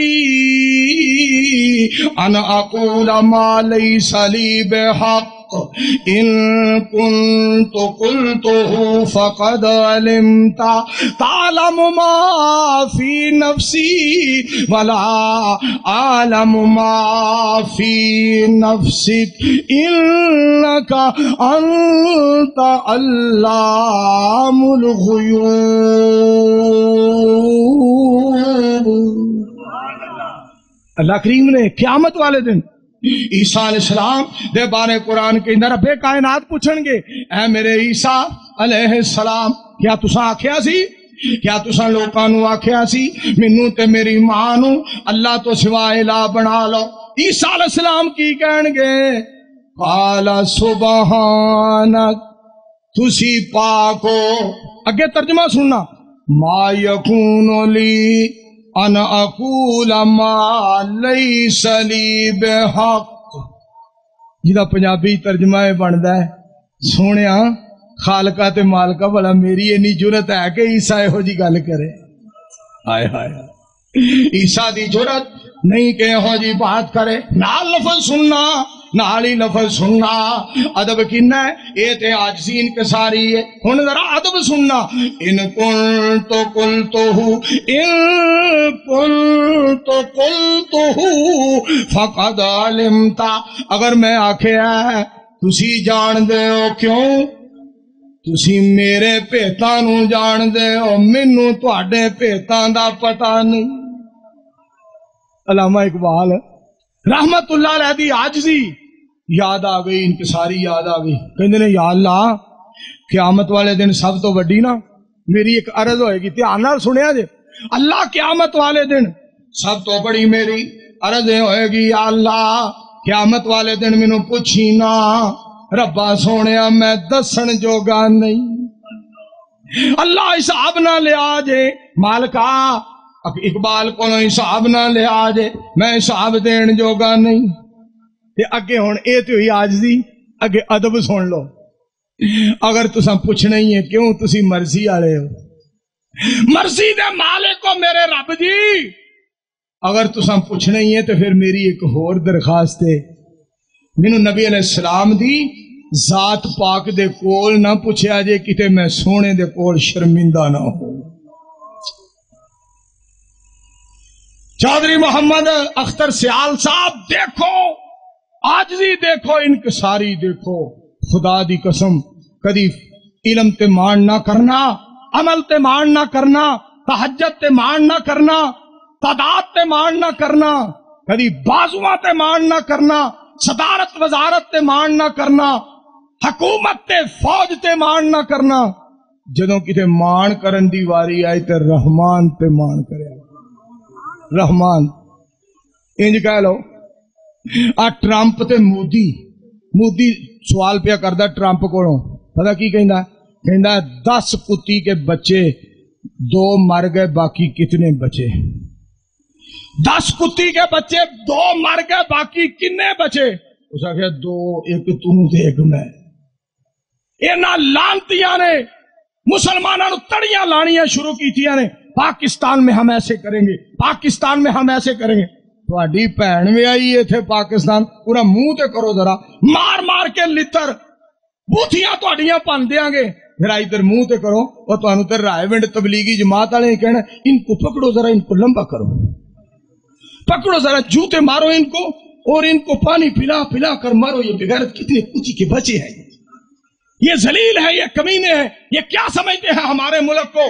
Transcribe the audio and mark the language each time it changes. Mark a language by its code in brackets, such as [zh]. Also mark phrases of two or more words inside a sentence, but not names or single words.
[ar] لِي أَنْ أَقُولَ مَا لَيْسَ لِي بِحَقٍّ إن كنت قلته فقد علمت تعلم ما في نفسي ولا أعلم ما في نفسك إنك أنت علام الغيوب۔ [pa] اللہ کریم نے قیامت والے دن عیسیٰ علیہ السلام دے بارے قرآن کے اندر رب کائنات پوچھن گے، اے میرے عیسیٰ علیہ السلام کیا تساں آکھیا سی، کیا تساں لوکاں نو آکھیا سی مینوں تے میری ماں نو اللہ تو سوا الہ بنا لو؟ عیسیٰ علیہ السلام کی کہن گے، [ar] قال سبحانک [pa] تسی پاک ہو۔ اگے ترجمہ سننا، [ar] ما یکون لی ان اقول ما لیس لی بحق۔ [pa] جدا پنجابی ترجمہ بندا ہے، سونیا خالقہ تے مالکہ بھلا میری اینی جرت ہے کہ عیسیٰ یہو جی گل کرے؟ ہائے ہائے، عیسیٰ دی جرت نہیں کہ یہو جی بات کرے۔ نال لفظ سننا، نال ہی لفظ سننا، ادب کنا ہے اے تے عاجزی انکساری ہے۔ ہن ذرا ادب سننا، [ar] ان کنت قلتہ فقد علمت، [pa] اگر میں آکھیا ہے تسی جان دے ہو، کیوں؟ تسی میرے بھیتاں نو جان دے ہو، مینوں تواڈے بھیتاں دا پتہ نہیں۔ علامہ اقبال رحمت اللہ علیہ دی عاجزی یاد آ گئی، انکساری یاد آ گئی۔ کہندے نے یا اللہ قیامت والے دن سب تو وڈی نا میری ایک عرض ہوئے گی، دھیان نال سنیا جے۔ اللہ قیامت والے دن سب تو بڑی میری عرض ہوئے گی، یا اللہ قیامت والے دن مینوں پوچھی نا ربا سونیا میں دسن جوگا نہیں۔ اللہ حساب نہ لیا جے مالکا، اقبال کو حساب نہ لیا جے میں حساب دین جوگا نہیں۔ تے اگے ہن اے تے ہوئی عاجزی، اگے ادب سن لو۔ اگر تساں پوچھنا ہی ہے کیوں، تسی مرضی والے ہو، مرضی دے مالک ہو میرے رب جی۔ اگر تساں پوچھنا ہی ہے تو پھر میری ایک ہور درخواست ہے، مینوں نبی علیہ السلام دی ذات پاک دے کول نہ پوچھیا جے کتے میں سونے دے کول شرمندہ نہ ہو۔ چودھری محمد اختر سیال صاحب دیکھو عاجزی، دیکھو انکساری، دیکھو خدا دی قسم کدی علم تے مان نہ کرنا، عمل تے مان نہ کرنا، تہجد تے مان نہ کرنا، تعداد تے مان نہ کرنا، کدی بازواں تے مان نہ کرنا، صدارت وزارت تے مان نہ کرنا، حکومت تے فوج تے مان نہ کرنا۔ جدوں کتے مان کرن دی واری آئی تے رحمان تے مان کرے، رحمان انج کہہ لو۔ ٹرمپ تے مودی سوال پیا کردا ٹرمپ کولوں، پتہ کی کہندا؟ [ur] کہندا 10 کتی کے بچے 2 مر گئے، باقی کتنے بچے؟ [pa] 10 کتی کے بچے 2 مر گئے، باقی کنے بچے؟ اس آخیا 2، ایک توں تے ایک میں۔ انہاں لانتیاں نے مسلمانوں نو تڑیاں لانیاں شروع کیتیاں نے، [ur] پاکستان میں ہم ایسے کریں گے، پاکستان میں ہم ایسے کریں گے۔ [pa] تہاڈی بھین بھی آئی تھے پاکستان، پورا منہ تے کرو ذرا، مار مار کے لتر بوتھیاں تہاڈیاں پن دیاں گے، ذرا ادھر منہ تے کرو۔ اور تانوں تے رائے ونڈ تبلیغی جماعت والے کہنا [ur] ان کو پکڑو ذرا، ان کو لمبا کرو۔ پکڑو ذرا جوتے مارو ان کو اور ان کو پانی پلا پلا کر مارو. یہ بغیرت کتنے کچی کے بچے ہیں, یہ ذلیل ہے, یہ کمینے ہیں, یہ کیا سمجھتے ہیں ہمارے ملک کو.